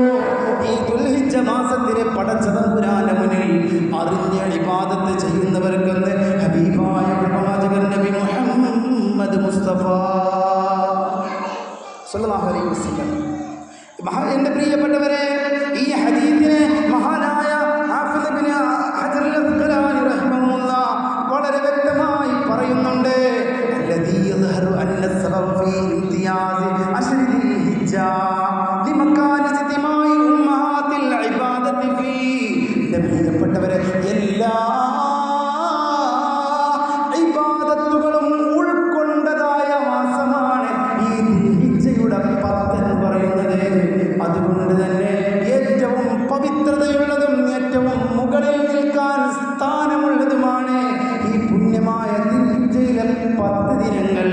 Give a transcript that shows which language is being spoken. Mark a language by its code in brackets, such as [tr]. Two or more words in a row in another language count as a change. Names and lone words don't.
[ml] ഈ ദുൽഹിജ്ജ മാസത്തിലെ പടച്ച തമ്പുരാന്റെ മുന്നിൽ അറിഞ്ഞ ഇബാദത്ത് ചെയ്യുന്നവർക്കെന്ന് ഹബീബായ പ്രവാചകൻ നബി മുഹമ്മദ് മുസ്തഫ [ar] صلى الله عليه وسلم. [ml] എൻ്റെ പ്രിയപ്പെട്ടവരെ, ഈ ഹദീസിനെ മഹാനായ ഹാഫിദ് ഇബ്നു ഹജർ അൽ-അസ്ഖലാനി റഹിമഹുല്ലാഹ് വളരെ വ്യക്തമായി പറയുന്നുണ്ട്. [ar] الذي يظهر أن السبب في امتياز عشر ذي الحجة لمكان اجتماع أمهات العبادة فيه. [ml] പ്രിയപ്പെട്ടവരെ, എല്ലാ ഇബാദത്തുകളും ഉൾക്കൊണ്ടതായ മാസമാണ് ഈ ദുൽഹിജ്ജയുടെ 10 എന്ന് പറയുന്നത്. അതുകൊണ്ട് തന്നെ ഏറ്റവും പവിത്രതയുള്ളതും ഏറ്റവും മുകളിൽ നിൽക്കാൻ സ്ഥാനമുള്ളതുമാണ് ഈ പുണ്യമായ ദുൽഹിജ്ജയിലെ 10 ദിനങ്ങൾ.